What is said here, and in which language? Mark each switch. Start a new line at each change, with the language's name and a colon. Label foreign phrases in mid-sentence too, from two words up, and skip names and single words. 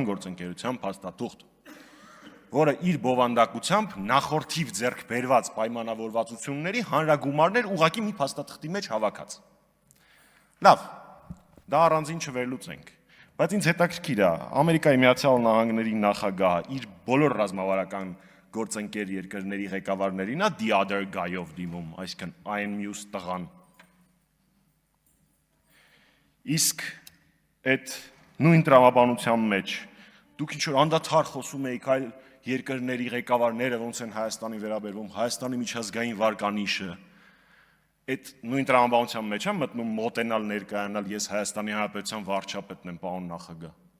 Armenian: գործընկերության փաստաթուղթ, որը իր բովանդակությամբ նախորդիվ ձեռք բերված պայմանավորվածությունների հանրագումարներ ուղղակի մի փաստաթղթի մեջ հավաքած։ Լավ, դա առանձին չվերլուծենք, բայց ինձ հետաքրքիր է, Ամերիկայի Միացյալ Նահանգների նախագահը իր բոլոր ռազմավարական գործընկեր երկրների ղեկավարներին է
English: the other guy-
Armenian: ով դիմում, այսինքն այն մյուս տղան։ Իսկ այդ նույն տրամաբանության մեջ դուք ինչ-որ անդադար խոսում եք այլ երկրների ղեկավարները ոնց են Հայաստանի վերաբերվում, Հայաստանի միջազգային վարկանիշը, այդ նույն տրամաբանության մեջ եմ մտնում մոտենալ ներկայանալ ես Հայաստանի Հանրապետության վարչապետն եմ, պարոն նախագահ։